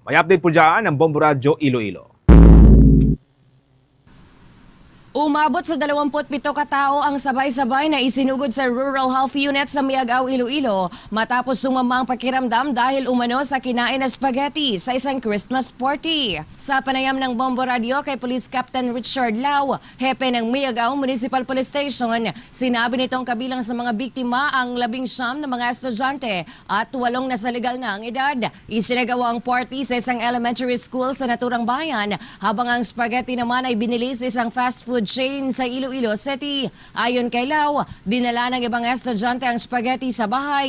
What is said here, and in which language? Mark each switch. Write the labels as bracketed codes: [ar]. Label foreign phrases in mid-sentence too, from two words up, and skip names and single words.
[tl] May update po diyan ang Bombo Radyo Iloilo. Umabot sa 27 katao ang sabay-sabay na isinugod sa Rural Health Unit sa Miagao, Iloilo matapos sumamang pakiramdam dahil umano sa kinain na spaghetti sa isang [en] Christmas party. [tl] Sa panayam ng Bombo Radio kay [en] Police Captain [tl] Richard Lau, hepe ng Miagao Municipal Police Station, sinabi nitong kabilang sa mga biktima ang 19 na mga estudyante at 8 na sa legal na ang edad. Isinagawa ang party sa isang [en] elementary school [tl] sa naturang bayan habang ang spaghetti naman ay binili sa isang [en] fast food chain [tl] sa Iloilo City. Ayon kay Lau, dinala ng ibang estudyante ang spaghetti sa bahay.